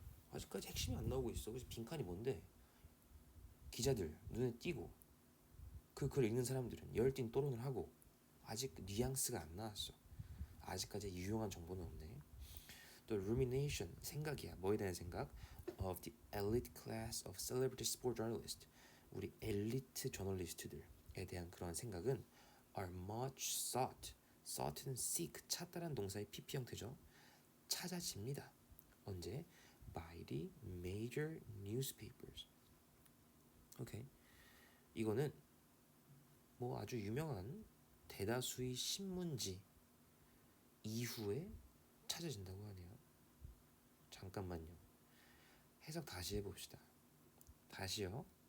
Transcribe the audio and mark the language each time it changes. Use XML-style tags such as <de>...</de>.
<ko>아직까지 핵심이 안 나오고 있어. 그래서 빈칸이 뭔데? 기자들 눈에 띄고 그 글 읽는 사람들은 열띤 토론을 하고 아직 뉘앙스가 안 나왔어. 아직까지 유용한 정보는 없네. 또 rumination, 생각이야. 뭐에 대한 생각?</ko> <en>Of the elite class of celebrity sport journalists, 우리 엘리트 저널리스트들에 대한 그런 생각은 are much sought.</en> <ko>sought는 seek, 찾다란 동사의 pp 형태죠. 찾아집니다. 언제?</ko> <en>by the major newspapers.</en> <ko>오케이. 이거는 뭐 아주 유명한 대다수의 신문지 이후에 찾아진다고 하네요. 잠깐만요. 해석 다시 해봅시다. 다시요.</ko>